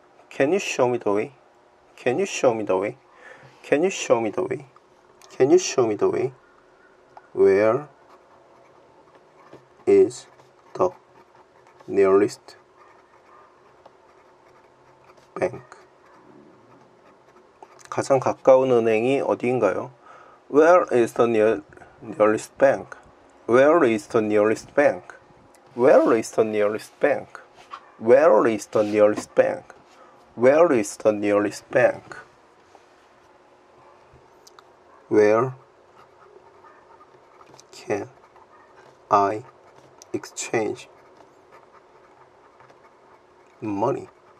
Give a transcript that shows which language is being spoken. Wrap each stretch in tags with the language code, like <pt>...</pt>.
<en>Can you show me the way? Can you show me the way? Can you show me the way? Can you show me the way? Where is the nearest bank?</en> <ko>가장 가까운 은행이 어디인가요?</ko> <en>Where is the nearest bank? Where is the nearest bank? Where is the nearest bank? Where is the nearest bank? Where is the nearest bank? Where can I exchange money?</en>